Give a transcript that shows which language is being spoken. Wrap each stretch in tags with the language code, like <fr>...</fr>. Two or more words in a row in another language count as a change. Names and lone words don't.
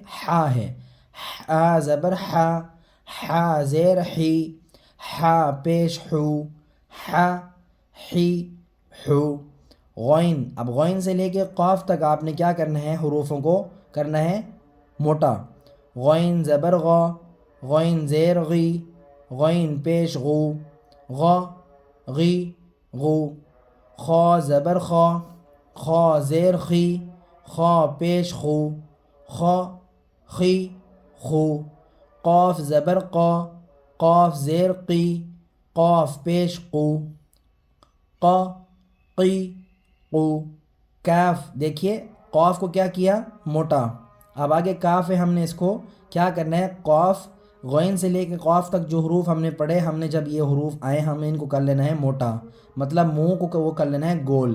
<ur>ہا ہے، ہا زبر ہا، ہا زیر ہی، ہا پیش ہو، ہا، ہی، ہو۔ غین، اب غین سے لے کے قاف تک آپ نے کیا کرنا ہے؟ حروفوں کو کرنا ہے موٹا۔ غین زبر غا، غین زیر غی، غین پیش غو، غا، غی، غو۔ خا زبر خا، خا زیر خی، خا پیش خو، خا، خی، خو۔ قاف زبر قا، قاف زیر قی، قاف پیش قو، قا، قی، قو۔ کاف، دیکھیے قاف کو کیا کیا؟ موٹا۔ اب آگے کاف ہے، ہم نے اس کو کیا کرنا ہے؟ قاف، غین سے لے کے قاف تک جو حروف ہم نے پڑھے، ہم نے جب یہ حروف آئے ہمیں ان کو کر لینا ہے موٹا، مطلب منہ کو وہ کر لینا ہے گول۔</ur>